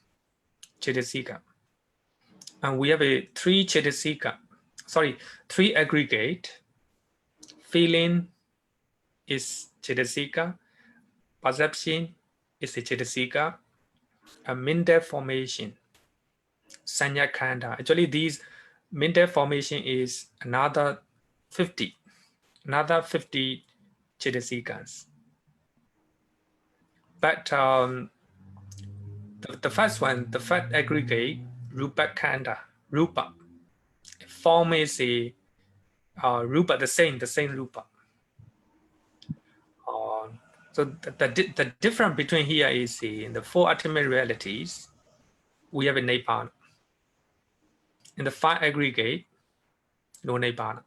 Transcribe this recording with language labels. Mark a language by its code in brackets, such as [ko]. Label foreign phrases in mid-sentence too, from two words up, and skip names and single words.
[en] And we have a 3 aggregate. Feeling is cittasika. Perception is a cittasika. And mental formation, [pi] sanya khanda. [en] Actually, these mental formation is another 50 cittasikas. But the first one, the first aggregate, [pi] rupa khanda, rupa. [en] Form is a rupa, the same rupa. So the difference between here is in the four ultimate realities, we have a Nibbana. In the five aggregate, no Nibbana.